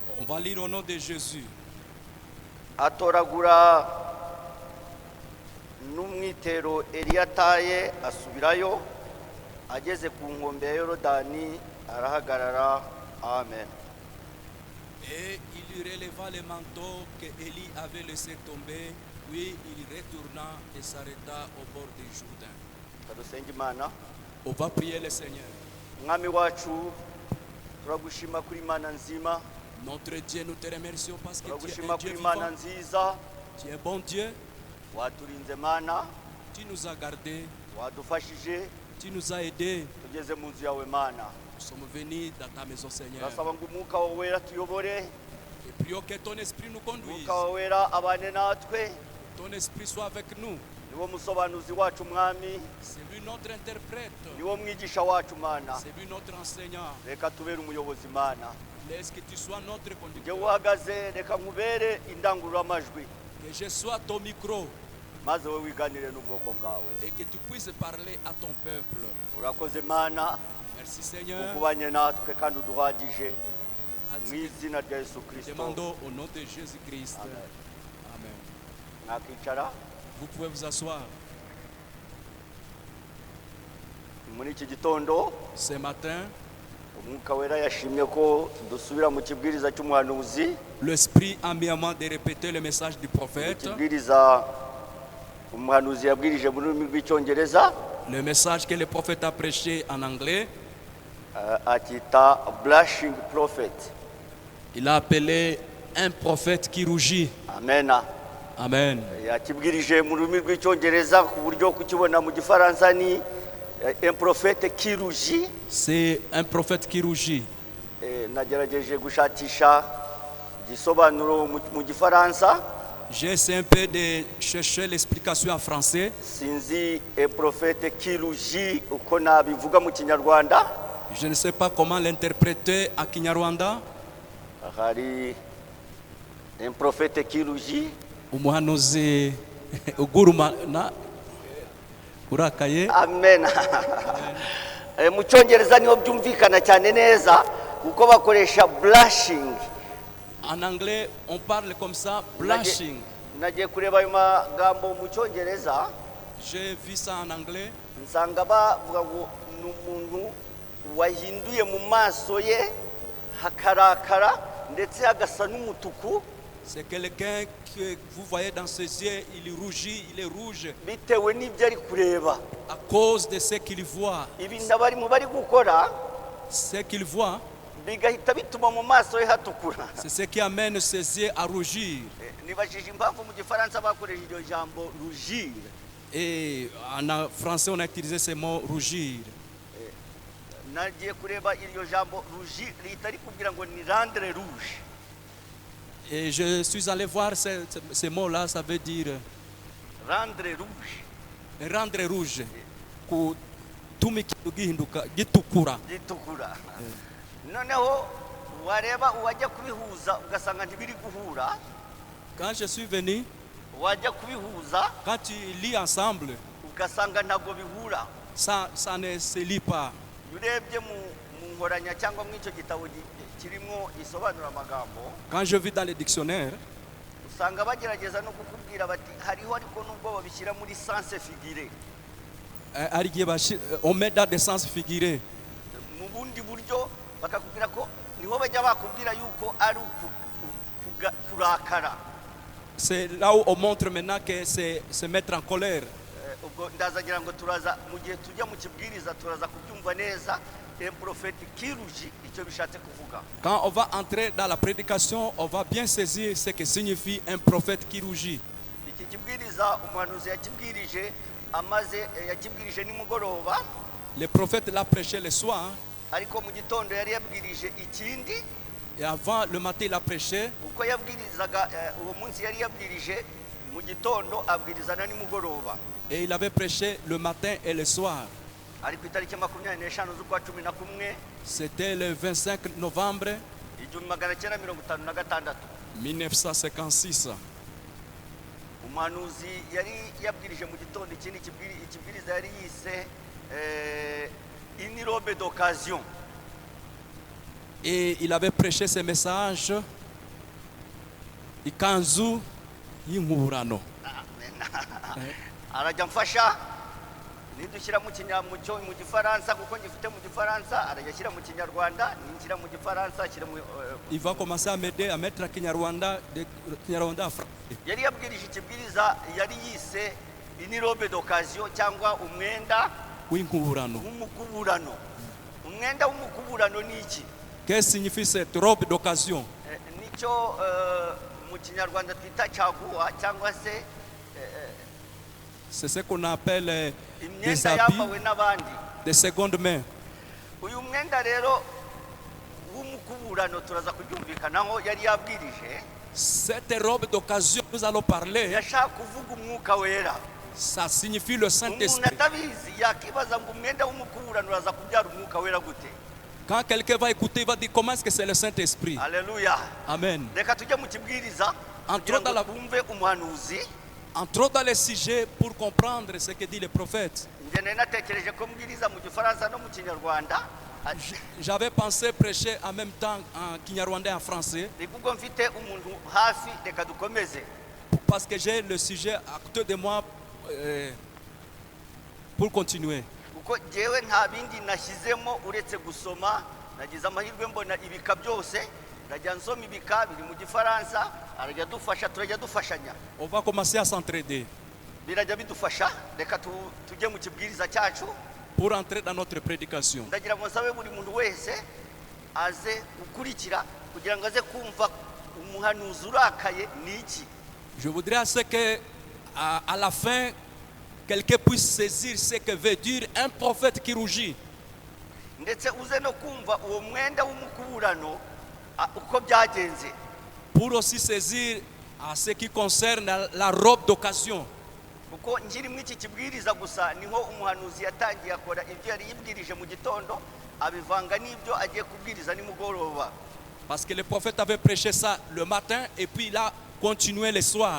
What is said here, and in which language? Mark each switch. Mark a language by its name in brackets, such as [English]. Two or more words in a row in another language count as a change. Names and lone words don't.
[French] va lire au nom de Jésus. [Kinyarwanda] atoragura n'umwitero Eliyataye asubirayo ageze ku nkombe ya Yorodani arahagarara. Amen. [French] Et il lui releva les manteaux que Élie avait laissé tomber, puis il retourna et s'arrêta au bord du Jourdain. [Kinyarwanda] Kadusenge Imana. [French] On va prier le Seigneur. [Kinyarwanda] Mwami wacu turagushima kuri Imana nzima, [French] Notre Dieu, nous te remercions parce que tu es [Kinyarwanda] turagushima [French] un Dieu [Kinyarwanda] kuri Imana [French] vivant. [Kinyarwanda] nziza, [French] Tu es bon Dieu. [Kinyarwanda] waturinze Mana, [French] Tu nous as gardés. [Kinyarwanda] wadufashije [French] Tu nous as aidés. [Kinyarwanda] tugeze mu nzu yawe Mana. [French] Nous sommes venus dans ta maison, Seigneur. [Kinyarwanda] Turasaba ngo umwuka wawe wera tuyobore, [French] Et prions que ton esprit nous conduise. [Kinyarwanda] umwuka wawe wera abane natwe, [French] Ton esprit soit avec nous. [Kinyarwanda] niwo musobanuzi wacu Mwami, [French] C'est lui notre interprète. [Kinyarwanda] niwo mwigisha wacu Mana. [French] C'est lui notre enseignant. [Kinyarwanda] Reka tubere umuyobozi Mana. [French] Laisse que tu sois notre [Kinyarwanda] Njye [French] conducteur. [Kinyarwanda] uhagaze reka nkubere indangururamajwi, [French] Que je sois ton micro [Kinyarwanda] maze wowe wiganire n'ubwoko bwawe. [French] et que tu puisses parler à ton peuple. [Kinyarwanda] Urakoze Mana, [French] Merci Seigneur. [Kinyarwanda] ukubanye natwe kandi uduhagije, mu [French] Nous [Kinyarwanda] izina rya Yesu Kristo. [French] demandons au nom de Jésus-Christ. Amen. Amen. [Kinyarwanda] Mwakicara. [French] Vous pouvez vous asseoir. [Kinyarwanda] Muri iki gitondo [French] Ce matin, [Kinyarwanda] umwuka wera yashimye ko dusubira mu kibwiriza cy'umuhanuzi, [French] l'Esprit a mis à moi de répéter le message du prophète. [Kinyarwanda] ikibwiriza umuhanuzi yabwirije mu rurimi rw'icyongereza, [French] Le message que le prophète a prêché en anglais. [Kinyarwanda] akita [English] blushing prophet. [French] Il a appelé un prophète qui rougit. [Kinyarwanda] Amena. [French] Amen. [Kinyarwanda] Yakibwirije mu rurimi rw'icyongereza ku buryo kukibona mu gifaransa ni [French] un prophète qui rougit. C'est un prophète qui rougit. [Kinyarwanda] Nagerageje gushakisha igisobanuro mu gifaransa, [French] J'ai essayé un peu de chercher l'explication en français. [Kinyarwanda] sinzi [French] un prophète qui rougit [Kinyarwanda] uko nabivuga mu kinyarwanda. [French] Je ne sais pas comment l'interpréter à Kinyarwanda. [Kinyarwanda] Hari [French] un prophète qui rougit, [Kinyarwanda] Umuhanuzi ugurumana urakaye. amen. Mu cyongereza niho byumvikana cyane neza kuko bakoresha blushing. [French] En anglais, on parle comme ça, blushing. [Kinyarwanda] Nagiye kureba ayo magambo mu cyongereza, [French] J'ai vu ça en anglais. [Kinyarwanda] nsanga bavuga ngo ni umuntu wahinduye mu maso ye hakarakara ndetse hagasa n'umutuku, [French] C'est quelqu'un que vous voyez dans ses yeux, il rougit, il est rouge [Kinyarwanda] bitewe n'ibyo ari kureba. [French] à cause de ce qu'il voit. [Kinyarwanda] Ibintu abarimo bari gukora [French] Ce qu'il voit, [Kinyarwanda] bigahita bituma mu maso ye hatukura. [French] c'est ce qui amène ses yeux à rougir. [Kinyarwanda] Nibajije impamvu mu gifaransa bakoresha iryo jambo rougir. [French] Et en français, on a utilisé ce mot rougir. [Kinyarwanda] Nagiye kureba iryo jambo rougir rihita rikubwira ngo ni [French] rendre rouge. Et je suis allé voir ce mot-là, ça veut dire Rendre rouge, rendre rouge. [Kinyarwanda] Gutuma ikintu gihinduka gitukura. gitukura. Noneho wareba uwajya kubihuza ugasanga ntibiri guhura, [French] Quand je suis venu, [Kinyarwanda] wajya kubihuza [French] quand tu lis ensemble, [Kinyarwanda] ugasanga ntabwo bihura. [French] ça ne se lit pas. [Kinyarwanda] Iyo urebye mu nkoranya cyangwa mu icyo gitabo kirimo isobanura amagambo, [French] Quand je vis dans le dictionnaire, [Kinyarwanda] usanga bagerageza no kukubwira bati hariho ariko nubwo babishyira muri [French] sens figuré, on met dans des sens figurés. [Kinyarwanda] mu bundi buryo bakakubwira ko niho bajya bakubwira yuko ari kurakara. [French] C'est là où on montre maintenant que c'est se mettre en colère. [Kinyarwanda] Ubwo ndazagira ngo turaza mu gihe tujya mu kibwiriza turaza kubyumva neza [French] un prophète qui rougit [Kinyarwanda] icyo bishatse kuvuga. [French] Quand on va entrer dans la prédication, on va bien saisir ce que signifie un prophète qui rougit. [Kinyarwanda] Iki kibwiriza umuhanuzi yakibwirije nimugoroba, [French] Le prophète l'a prêché le soir, [Kinyarwanda] ariko mu gitondo yari yabwirije ikindi. [French] et avant le matin il a prêché. [Kinyarwanda] Uko yabwirizaga uwo munsi yari yabwirije mu gitondo abwiriza na nimugoroba. [French] Et il avait prêché le matin et le soir. [Kinyarwanda] Ari ku itariki 25 z'ukwa 11 [French] C'était le 25 novembre 1956. 1956. [Kinyarwanda] Umuhanuzi yari yabwirije mu gitondo ikindi ikibwiriza yari yise [French] une robe d'occasion. Et il avait prêché ce message, [Kinyarwanda] ikanzu y'inkuburano. arajya mfasha nidushyira mu kinyamucyo mu gifaransa kuko ngifite mu gifaransa arajya shyira mu kinyarwanda ninshyira mu gifaransa shyira mu [French] Il va commencer à m'aider à mettre la Kinyarwanda en français. [Kinyarwanda] yari yabwirije ikibwiriza yari yise [French] inirobe d'occasion [Kinyarwanda] cyangwa umwenda W'inkuburano. w'umukuburano. Umwenda w'umukuburano ni iki? [French] Qu'est-ce que signifie cette robe d'occasion? [Kinyarwanda] Nicyo mu kinyarwanda twita caguwa cyangwa se [French] C'est ce qu'on appelle des [Kinyarwanda] imyenda [French] habits [Kinyarwanda] yambawe n'abandi. [French] de seconde main. [Kinyarwanda] Uyu mwenda rero w'umukuburano turaza kubyumvikanaho yari yabwirije [French] Cette robe d'occasion, nous allons parler, [Kinyarwanda] yashaka kuvuga umwuka wera. [French] ça signifie le [Kinyarwanda] Umuntu [French] Saint-Esprit. [Kinyarwanda] atabizi yakibaza ngo umwenda w'umukuburano uraza kubyara umwuka wera gute? [French] Quand quelqu'un va écouter, il va dire comment est-ce que c'est le Saint-Esprit. [Kinyarwanda] Haleluya. [French] Amen. [Kinyarwanda] Reka tujye mu kibwiriza [French] Entre [Kinyarwanda] kugira ngo [French] dans la- [Kinyarwanda] twumve umuhanuzi. [French] Entrons dans les sujets pour comprendre ce que dit le prophète. [Kinyarwanda] Njye nari natekereje ko mbwiriza mu gifaransa no mu kinyarwanda. [French] J'avais pensé prêcher en même temps en Kinyarwanda et en français [Kinyarwanda] Ubwo mfite umuntu hafi reka dukomeze. [French] parce que j'ai le sujet à côté de moi pour continuer. [Kinyarwanda] Kuko jewe nta bindi nashyizemo uretse gusoma nagize amahirwe mbona ibika byose ndajya nsoma ibika biri mu gifaransa arajya dufasha turajya dufashanya [French] On va commencer à s'entraider [Kinyarwanda] birajya bidufasha reka tujye mu kibwiriza cyacu [French] pour entrer dans notre prédication. [Kinyarwanda] ndagira ngo nsabe buri muntu wese aze gukurikira kugira ngo aze kumva umuhanuzi urakaye ni iki. [French] Je voudrais à ce que à la fin quelqu'un puisse saisir ce que veut dire un prophète qui rougit. [Kinyarwanda] ndetse uze no kumva uwo mwenda w'umukuburano uko byagenze. [French] Pour aussi saisir à ce qui concerne la robe d'occasion. [Kinyarwanda] Kuko nkiri mu iki kibwiriza gusa niho umuhanuzi yatangiye akora ibyo yari yibwirije mu gitondo abivanga n'ibyo agiye kubwiriza nimugoroba. [French] Parce que le prophète avait prêché ça le matin et puis il a continué le soir.